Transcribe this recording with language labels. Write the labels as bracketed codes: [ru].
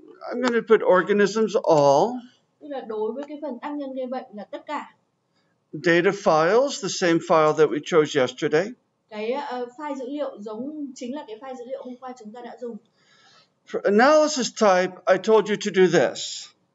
[en] I'm going to put organisms all. [vi] Tức là đối với cái phần tác nhân gây bệnh là tất cả. [en] Data files, the same file that we chose yesterday. [vi] Cái file dữ liệu chính là cái file dữ liệu hôm qua chúng ta đã dùng. [en] For analysis type, I told you to do this.